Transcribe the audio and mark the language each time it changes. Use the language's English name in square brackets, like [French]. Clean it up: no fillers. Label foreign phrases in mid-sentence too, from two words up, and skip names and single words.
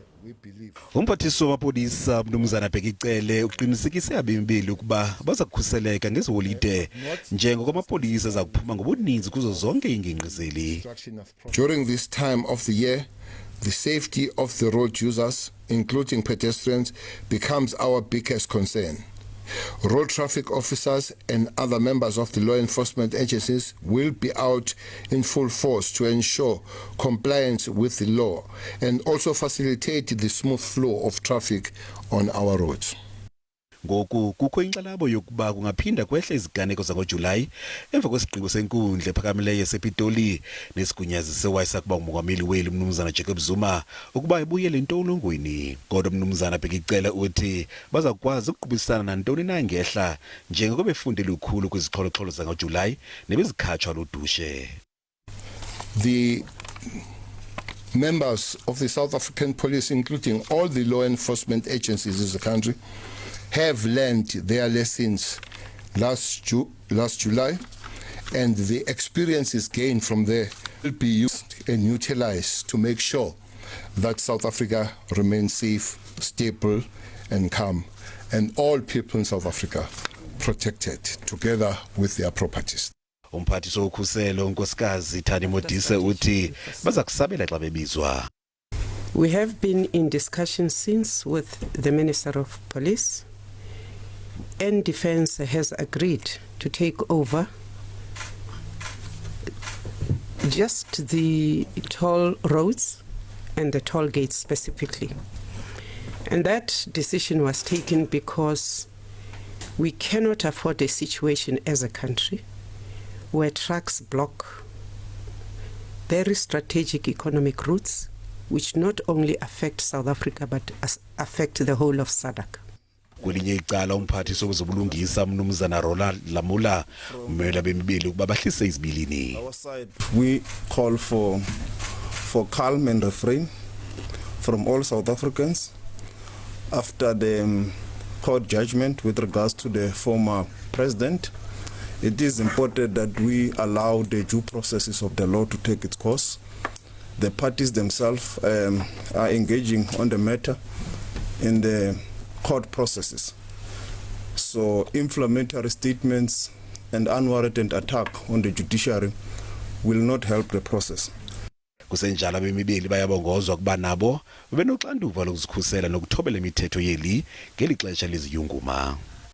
[Xhosa] Umphathiswa wamapolisa mnumzana Bheki Cele uqinisekise abemi ukuba bazakukhuseleka ngeziholide njengoko amapolisa azakuphuma ngobuninzi kuzo zonke iingingqi zeli. [English] During this time of the year, the safety of the road users, including pedestrians, becomes our biggest concern. Road traffic officers and other members of the law enforcement agencies will be out in full force to ensure compliance with the law and also facilitate the smooth flow of traffic on our roads. [Xhosa] Ngoku kukho inxalabo yokuba kungaphinda kwehla iziganeko zangoJulayi emva kwesigqibo senkundla ephakamileyo yase-Pitoli nesigunyazise owayesakuba ngumongameli weli mnumzana Jacob Zuma ukuba ibuyele entolongweni. Kodwa mnumzana Bheki Cele uthi bazakwazi ukuqhubisana nantoni na ngehla njengoko befunde lukhulu kwizixholo-xholo zangoJulayi nebezikhatshwa ludushe. [English] The members of the South African police, including all the law enforcement agencies in the country, have learned their lessons last July, and the experiences gained from there will be used and utilized to make sure that South Africa remains safe, stable and calm, and all people in South Africa protected together with their properties. [Xhosa] Umphathiswa wokhuselo unkosikazi Modise uthi bazakusabela xa bebizwa. [English] We have been in discussion since with the Minister of Police, and Defence has agreed to take over just the toll roads and the toll gates specifically. And that decision was taken because we cannot afford a situation as a country where trucks block very strategic economic routes which not only affect South Africa but affect the whole of SADC. [Xhosa] Kwelinye icala umphathiswa wezobulungisa mnumzana Lamula umela bemibili ukuba bahlise izibilini. [English] Our side, we call for calm and refrain from all South Africans after the court judgment with regards to the former president. It is important that we allow the due processes of the law to take its course. The parties themselves are engaging on the matter in the court processes. So inflammatory statements and unwarranted attack on the judiciary will not help the process. [Xhosa] Kusenjalo bemibili bayabongozwa kuba nabo benoxanduva lokuzikhusela nokuthobela imithetho yeli ngeli xesha leziyunguma.